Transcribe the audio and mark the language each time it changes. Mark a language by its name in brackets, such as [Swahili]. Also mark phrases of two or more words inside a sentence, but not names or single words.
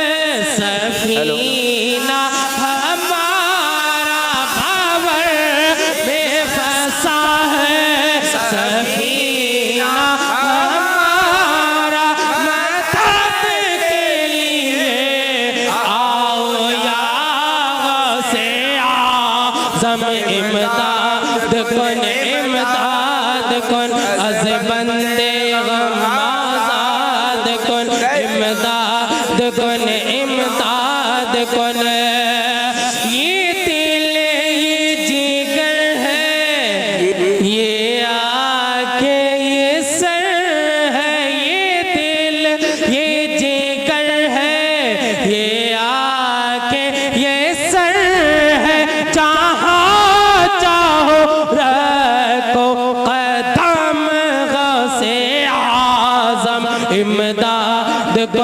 [Urdu] سفینہ ہمارا، بابر میں پھنسا ہے سفینہ ہمارا، مدد کے لیے آؤ یا غوث اعظم امداد [Persian] کن از بند غم آزاد کن، امداد کن [Urdu] یہ دل یہ جگر ہے، یہ آنکھیں یہ سر ہے، یہ دل یہ جگر ہے، یہ آنکھیں یہ سر ہے، جہاں چاہو رکھو قدم غوث اعظم امداد